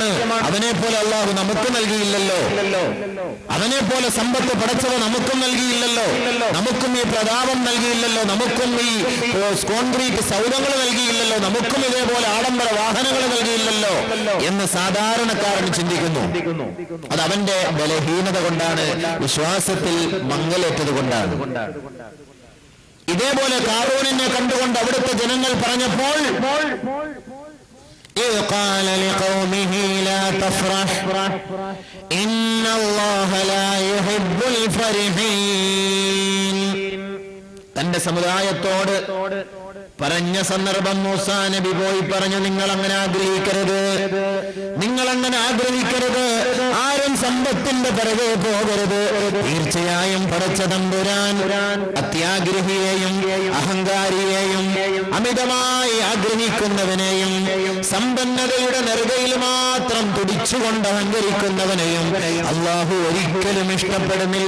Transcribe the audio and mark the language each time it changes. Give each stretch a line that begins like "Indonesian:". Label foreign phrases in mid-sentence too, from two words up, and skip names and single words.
Malayalam: അവനെ പോലെ അല്ലാഹു നമുക്ക് നൽകിയില്ലല്ലോ, അവനെ പോലെ സമ്പത്ത് പടച്ചവ നമുക്കും നൽകിയില്ലല്ലോ, നമുക്കും ഈ പ്രതാപം നൽകിയില്ലല്ലോ, നമുക്കും ഈ കോൺക്രീറ്റ് സൗധങ്ങൾ നൽകിയില്ലല്ലോ, നമുക്കും ഇതേപോലെ ആഡംബര വാഹനങ്ങൾ നൽകിയില്ലല്ലോ എന്ന് സാധാരണക്കാരൻ ചിന്തിക്കുന്നു. അത് അവന്റെ ബലഹീനത കൊണ്ടാണ്, വിശ്വാസത്തിൽ മങ്ങലേറ്റത് കൊണ്ടാണ്. ഇതേപോലെ ഖാറൂനിനെ കണ്ടുകൊണ്ട് അവിടുത്തെ ജനങ്ങൾ പറഞ്ഞപ്പോൾ
Arabic: قال لقومه لا تفرح إن الله لا يحب الفرحين.
Malayalam: തന്റെ സമുദായത്തോട് പറഞ്ഞ സന്ദർഭം മൂസാ നബി പോയി പറഞ്ഞു, നിങ്ങൾ അങ്ങനെ ആഗ്രഹിക്കരുത്, നിങ്ങൾ അങ്ങനെ ആഗ്രഹിക്കരുത്, ആരും സമ്പത്തിന്റെ പിറകെ പോകരുത്. തീർച്ചയായും പടച്ച തമ്പുരാൻ അത്യാഗ്രഹിയെയും അഹങ്കാരിയെയും അമിതമായി ആഗ്രഹിക്കുന്നവനെയും സമ്പന്നതയുടെ നെറുകയിൽ മാത്രം തുടിച്ചുകൊണ്ട് അഹങ്കരിക്കുന്നവനെയും അല്ലാഹു ഒരിക്കലും ഇഷ്ടപ്പെടുന്നില്ല.